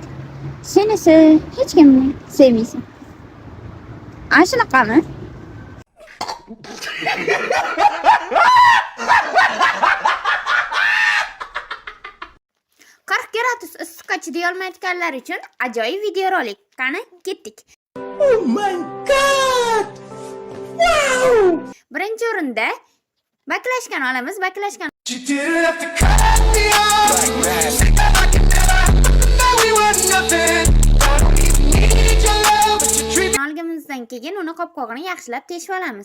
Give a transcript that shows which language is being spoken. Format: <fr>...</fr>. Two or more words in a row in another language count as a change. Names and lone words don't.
<uz>Senisi hech kimni sevmaysan. Ana shunaqami? Gradus issiqqa chiday olmayotganlar uchun ajoyib videorolik. Qani, ketdik.</uz> <en>Oh my god!</en> <uz>Wow! Birinchi o'rinda baklashkan olamiz, baklashkan. Olganimizdan keyin uni qopqog'ini yaxshilab teshib olamiz.</uz>